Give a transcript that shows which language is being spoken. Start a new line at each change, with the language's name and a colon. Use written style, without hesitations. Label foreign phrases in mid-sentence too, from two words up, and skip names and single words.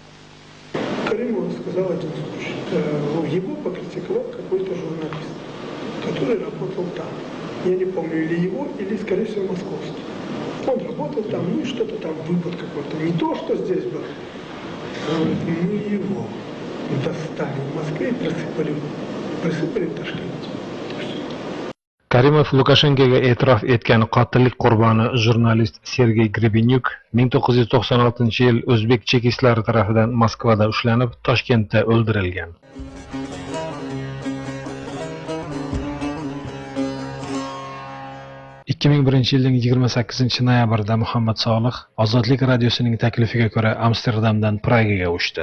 Russian: Каримов рассказал один случай. Его покритиковал какой-то журналист, который работал там. Я не помню, или его, или, скорее всего, московский. Он работал там, ну и что-то там, выпад какой-то. Не то, что здесь было. Мы его достали в Москве и присыпали в Ташкенте.
Uzbek: Karimov Lukashenkoga e'tirof etgan qotillik qurboni jurnalist Sergey Grebenyuk 1996-yil o'zbek chekistlari tarafidan Moskvada ushlanib, Toshkentda o'ldirilgan. ...2001-yilning 28-noyabrida Muhammad Solih Ozodlik radiosining taklifiga ko'ra Amsterdamdan Pragaga uchdi.